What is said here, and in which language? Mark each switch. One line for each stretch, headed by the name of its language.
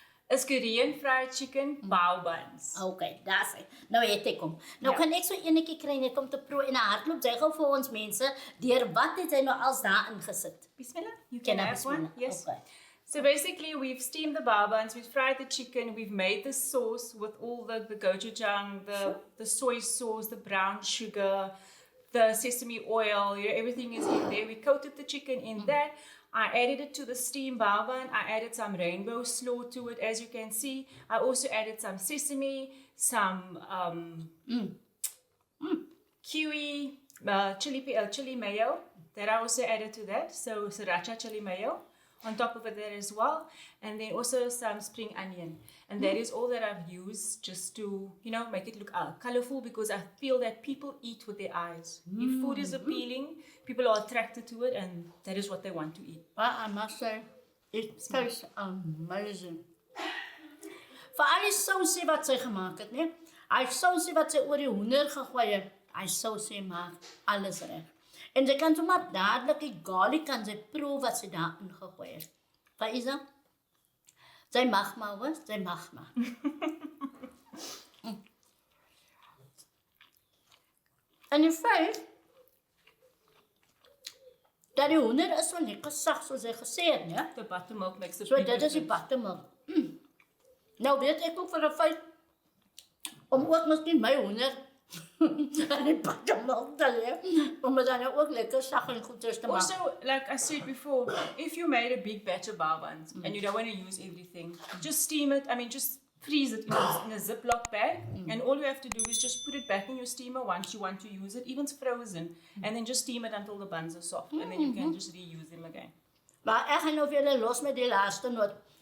English: Is Korean fried chicken bao buns.
Afrikaans: Okay, daar's hy. Nou het ek hom. Nou kan ek so enetjie kry net om te proe en 'n hardloop jy gou vir ons mense deur wat het hy nou als daar ingesit?
English: Bismillah. You Can can I have one. Yes. Okay. So basically, we've steamed the bao buns, we've fried the chicken, we've made the sauce with all the gochujang, the soy sauce, the brown sugar, the sesame oil, everything is in there. We coated the chicken in that. I added it to the steamed bao bun. I added some rainbow slaw to it, as you can see. I also added some sesame, some kiwi, chili mayo that I also added to that. So sriracha chili mayo on top of it there as well. And then also some spring onion. And that is all that I've used just to, make it look colorful, because I feel that people eat with their eyes. If food is appealing, people are attracted to it, and that is what they want to eat. Well, I must say, it tastes amazing.
Afrikaans: Vir al die sousie wat sy gemaak het, né? Hy sousie wat sy oor die hoender gegooi het, hy sousie maak alles reg. En sy kan sommer dadelik die garlic kan sy proe wat sy daar ingegooi het. Faaiza, sy mag maar hoor, sy mag maar. En die feit dat die hoender is so lekker sag soos hy gesê het, né?
English: The buttermilk makes the
Afrikaans: So dit is die buttermilk. Nou weet ek ook vir 'n feit om ook miskien my hoender aan die buttermilk te lê, om dit dan ook lekker sag en goed te maak.
English: Also, like I said before, if you made a big batch of bao buns and you don't want to use everything, just steam it. Just freeze it in a Ziploc bag, and all you have to do is just put it back in your steamer once you want to use it, even frozen, and then just steam it until the buns are soft, and then you can just reuse them again.
Afrikaans: Maar ek gaan nou vir julle los met die laaste noot.